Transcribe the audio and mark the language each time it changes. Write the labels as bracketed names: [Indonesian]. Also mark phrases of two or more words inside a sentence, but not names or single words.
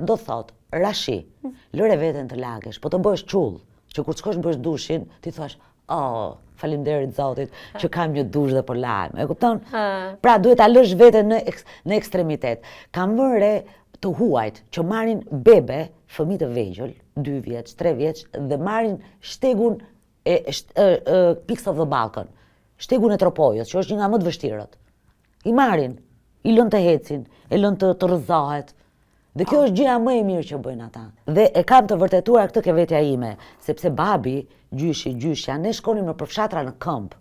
[Albanian] Do thot, rashi, lëre veten të lagesh, po të bësh çull, që kur shkosh bësh dushin, ti thua, "Oh, faleminderit Zotit që kam një dush dhe po lajm." E kupton? Pra duhet ta lësh veten në ekstremitet. Kam vënë re të huajt që marrin bebe, fëmijë të vegjël, 2 vjeç, 3 vjeç, dhe marrin shtegun Pigs of the Balkan, shtegun e tropojës, që është një nga më të vështirët. I marrin, i lën të hecin, e lën të rrëzohet. Dhe kjo është gjëja më e mirë që bëjnë ata. Dhe e kam të vërtetuar këtë ke vetja ime, sepse babi, gjyshja, ne shkonim në përfshatra në këmbë.